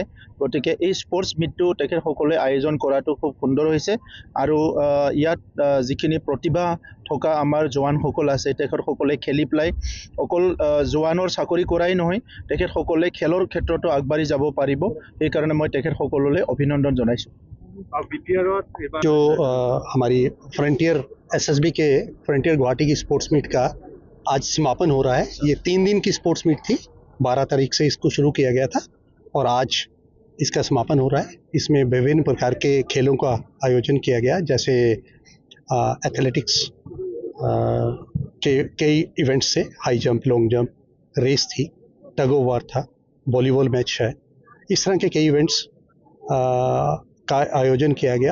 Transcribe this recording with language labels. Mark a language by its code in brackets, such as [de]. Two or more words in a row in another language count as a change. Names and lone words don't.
[as] গতিকে এই স্পৰ্টছ মিটটো তেখেতসকলে আয়োজন কৰাটো খুব সুন্দৰ হৈছে আৰু ইয়াত যিখিনি প্ৰতিভা থকা আমাৰ জোৱানসকল আছে তেখেতসকলে খেলি পেলাই অকল জোৱানৰ চাকৰি কৰাই নহয়, তেখেতসকলে খেলৰ ক্ষেত্ৰতো আগবাঢ়ি যাব পাৰিব। সেইকাৰণে মই তেখেতসকললৈ অভিনন্দন জনাইছোঁ। [hi] जो हमारी फ्रंटियर SSB के फ्रंटियर गुवाहाटी की [en] sports meet [hi] का आज समापन हो रहा है। ये 3 दिन की [en] sports meet [hi] थी, 12 तारीख से इसको शुरू किया गया था और आज इसका समापन हो रहा है। इसमें विभिन्न प्रकार के खेलों का आयोजन किया गया, जैसे एथलेटिक्स के कई इवेंट्स से, [en] high jump, long jump, [hi] रेस थी, [en] tug of war [hi] था, [en] volleyball match [hi] है, इस तरह के कई इवेंट्स का आयोजन किया गया।